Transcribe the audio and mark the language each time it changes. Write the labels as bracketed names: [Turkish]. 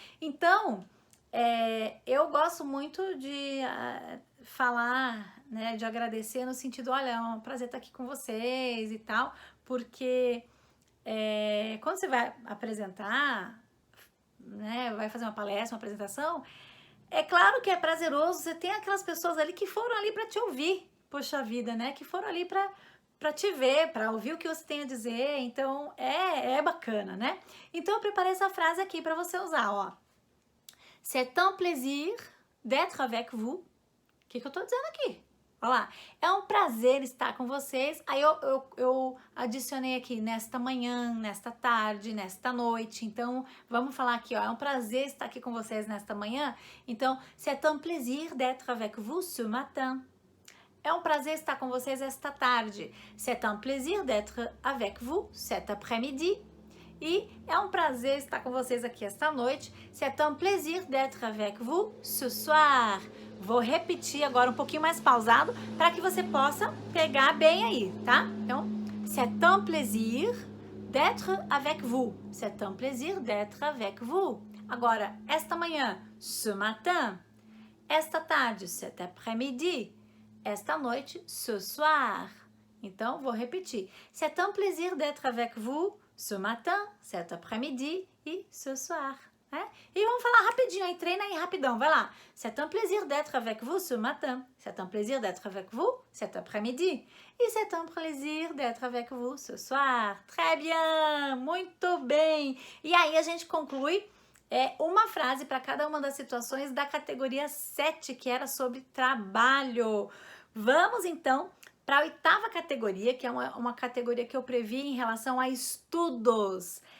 [Portuguese] Então, eu gosto muito de falar, né, de agradecer no sentido, olha, é um prazer estar aqui com vocês e tal, porque quando você vai apresentar, né, vai fazer uma palestra, uma apresentação, é claro que é prazeroso, você tem aquelas pessoas ali que foram ali para te ouvir, poxa vida, né, que foram ali para te ver, para ouvir o que você tem a dizer, então é bacana, né? Então eu preparei essa frase aqui para você usar, ó. [French] C'est un plaisir d'être avec vous. [Portuguese] O que eu tô dizendo aqui? Olha lá, é um prazer estar com vocês. Aí eu adicionei aqui nesta manhã, nesta tarde, nesta noite. Então, vamos falar aqui, ó, é um prazer estar aqui com vocês nesta manhã. Então, [French] c'est un plaisir d'être avec vous ce matin. [Portuguese] É um prazer estar com vocês esta tarde. [French] C'est un plaisir d'être avec vous cet après-midi. [Portuguese] E é um prazer estar com vocês aqui esta noite. [French] C'est un plaisir d'être avec vous ce soir. [Portuguese] Vou repetir agora um pouquinho mais pausado para que você possa pegar bem aí, tá? [French] Então, c'est un plaisir d'être avec vous. C'est un plaisir d'être avec vous. [Portuguese] Agora, esta manhã, [French] ce matin. [Portuguese] Esta tarde, [French] cet après-midi. [Portuguese] Esta noite, [French] ce soir. [Portuguese] Então, vou repetir. [French] C'est un plaisir d'être avec vous ce matin, cet après-midi e ce soir. [Portuguese] E vamos falar rapidinho aí, treina aí rapidão, vai lá. [French] C'est un plaisir d'être avec vous ce matin. C'est un plaisir d'être avec vous cet après-midi. E c'est un plaisir d'être avec vous ce soir. Très bien, [Portuguese] muito bem. E aí a gente conclui uma frase para cada uma das situações da categoria 7, que era sobre trabalho. Vamos então para a 8ª categoria, que é uma categoria que eu previ em relação a estudos.